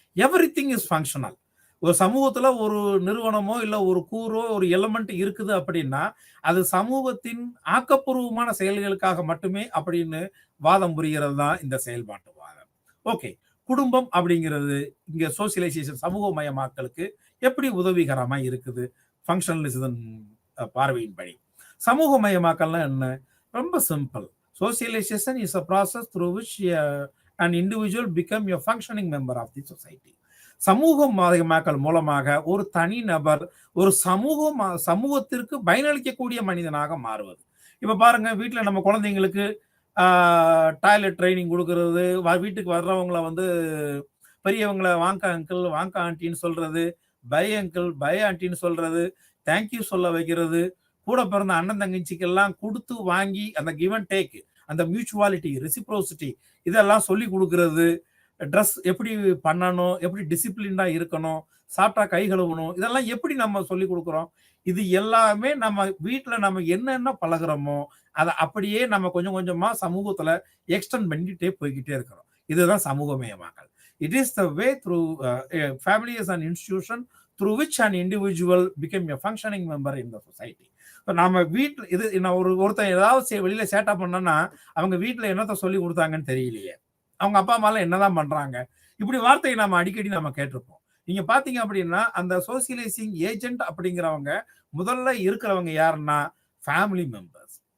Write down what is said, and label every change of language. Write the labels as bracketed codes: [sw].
[en] Everything is functional. [ta] ஒரு சமூகத்துல ஒரு நிறுவனமோ இல்ல ஒரு கூறோ ஒரு எலமெண்ட் இருக்குது அப்படின்னா அது சமூகத்தின் ஆக்கப்பூர்வமான செயல்களுக்காக மட்டுமே அப்படின்னு வாதம் புரிகிறது தான் இந்த செயல்பாட்டு வாதம். ஓகே, குடும்பம் அப்படிங்கிறது இங்க சோசியலைசேஷன் சமூகமயமாக்கலுக்கு எப்படி உதவிகரமா இருக்குது ஃபங்க்ஷனலிசம் பார்வையின்படி. சமூகமயமாக்கல்னா என்ன? ரொம்ப simple. [en] Socialization is a process through which an individual become a functioning member of the society. [ta] சமூகமயமாக்கல் மூலமாக ஒரு தனி நபர் ஒரு சமூகத்திற்கு பயனளிக்கக்கூடிய மனிதனாக மாறுவது. இப்ப பாருங்க, வீட்டுல நம்ம குழந்தைங்களுக்கு டாய்லெட் ட்ரைனிங் கொடுக்கறது, வீட்டுக்கு வர்றவங்களை வந்து பெரியவங்களை வாங்க அங்கிள் வாங்க ஆண்டின்னு சொல்றது, பை அங்கிள் பை ஆண்டின்னு சொல்றது, தேங்க்யூ சொல்ல வைக்கிறது, கூட பிறந்த அண்ணன் தங்கச்சிக்கெல்லாம் கொடுத்து வாங்கி அந்த கிவ் அண்ட் டேக், அந்த மியூச்சுவாலிட்டி, ரெசிப்ரோசிட்டி இதெல்லாம் சொல்லி கொடுக்கறது, ட்ரெஸ் எப்படி பண்ணணும், எப்படி டிசிப்ளின்டா இருக்கணும், சாப்பிட்டா கை கழுவணும், இதெல்லாம் எப்படி நம்ம சொல்லி கொடுக்குறோம். இது எல்லாமே நம்ம வீட்டுல நம்ம என்னென்ன பழகுறோமோ அதை அப்படியே நம்ம கொஞ்சம் கொஞ்சமா சமூகத்துல எக்ஸ்டெண்ட் பண்ணிட்டே போய்கிட்டே இருக்கிறோம். இதுதான் சமூகமயமாக்கல். [en] It is the way through family is an institution through which an individual became a functioning member in the society. [ta] நாம வீட்டுல இது ஒருத்தன் ஏதாவது வெளியில சேட்டா பண்ணனா அவங்க வீட்டுல என்னத்த சொல்லி கொடுத்தாங்கன்னு தெரியலையே, அவங்க அப்பா அம்மா என்னதான் பண்றாங்க, இப்படி வார்த்தையை நாம அடிக்கடி நம்ம கேட்டிருப்போம். நீங்க பாத்தீங்க அப்படின்னா அந்த சோசியலைசிங் ஏஜென்ட் அப்படிங்கிறவங்க முதல்ல இருக்கிறவங்க யாருன்னா ஃபேமிலி மெம்பர்ஸ்.